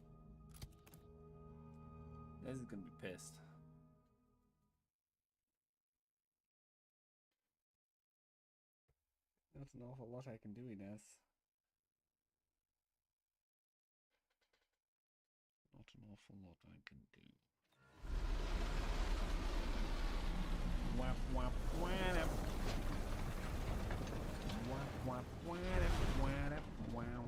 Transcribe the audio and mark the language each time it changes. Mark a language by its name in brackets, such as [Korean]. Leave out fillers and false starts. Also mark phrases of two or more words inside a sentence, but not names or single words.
[English] This is gonna be pissed. That's an awful lot I can do, Inez. Not an awful lot I can do. Wap wap wap. Wap wap wap wap wow.